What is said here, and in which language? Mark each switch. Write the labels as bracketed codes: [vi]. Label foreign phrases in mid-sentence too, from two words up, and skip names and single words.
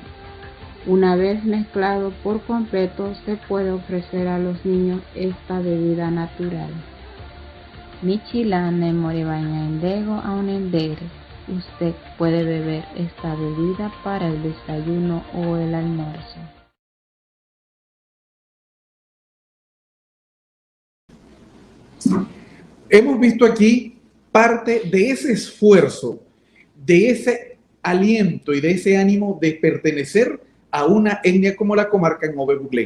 [es] Una vez mezclado por completo se puede ofrecer a los niños esta bebida natural. [gym] Michila ne moribaña endego a un endegre. [es] Usted puede beber esta bebida para el desayuno o el almuerzo. Hemos visto aquí parte de ese esfuerzo, de ese aliento y de ese ánimo de pertenecer a una etnia como la comarca en Nove Buglé.